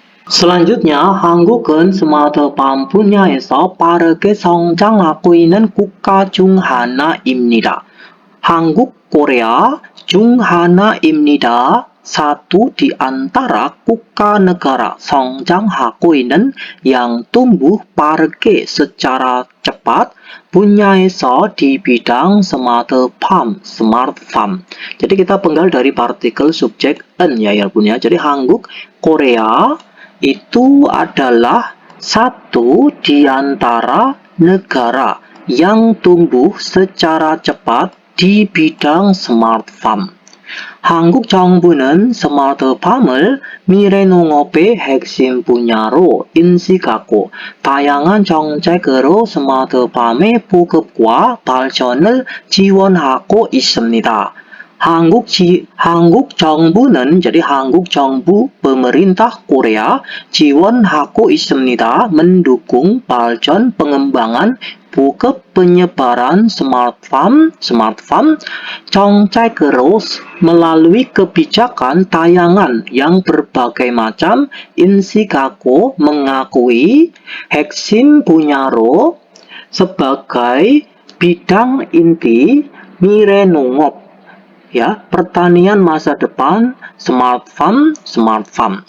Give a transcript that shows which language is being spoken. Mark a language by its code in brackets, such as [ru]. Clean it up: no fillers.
[id] Selanjutnya, [ko] 한국은 스마트팜 분야에서 빠르게 성장하고 있는 국가 중 하나입니다. 한국, Korea 중 하나입니다. [id] Satu di antara [ko] 국가 [id] negara [ko] 성장하고 있는 [id] yang tumbuh [ko] 빠르게 [id] secara cepat [ko] 분야에서 [id] di bidang smart farm. Jadi kita penggal dari partikel subjek en ya punya. Jadi Hanguk, Korea itu adalah satu di antara negara yang tumbuh secara cepat di bidang smart farm. [ko] 한국 정부는 스마트팜을 미래 농업의 핵심 분야로 인식하고 다양한 정책으로 스마트팜의 보급과 발전을 지원하고 있습니다. 한국 정부는 [id] jadi [ko] 한국 정부 [id] pemerintah Korea [ko] 지원하고 있습니다. [id] mendukung [ko] 발전 [id] pengembangan [ko] 보급 [id] penyebaran smart farm [ko] 정책으로 [id] melalui kebijakan tayangan yang berbagai macam [ko] 인식하고 [id] mengakui [ko] 핵심 분야로 [id] sebagai bidang inti [ko] 미래 농업 [id] ya pertanian masa depan smart farm.